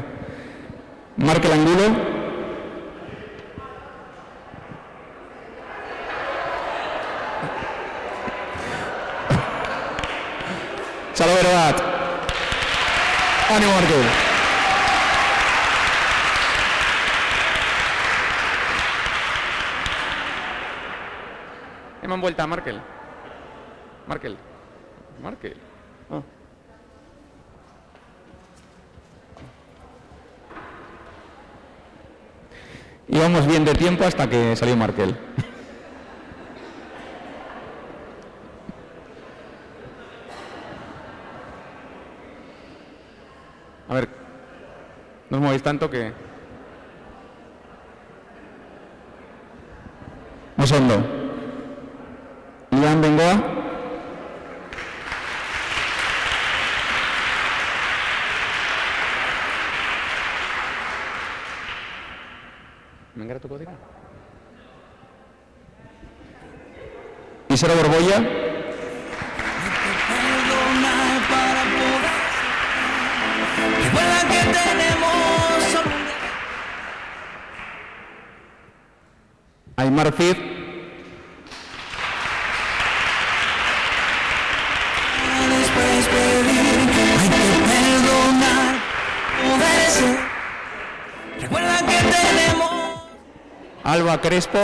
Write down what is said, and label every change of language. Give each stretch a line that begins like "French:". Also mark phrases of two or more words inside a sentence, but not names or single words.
Basque: Markel Angulo. Txalobero bat. Animo Markel. Eman vuelta, Markel. Markel. Markel. Oh.
Spanish: Íbamos bien de tiempo hasta que salió Markel. A ver, no os movéis tanto que... Osondo.
Basque: Ian Bengoa. Mengeratuko dira. Isero Borbolla. Aymar Cid. Alba Crespo.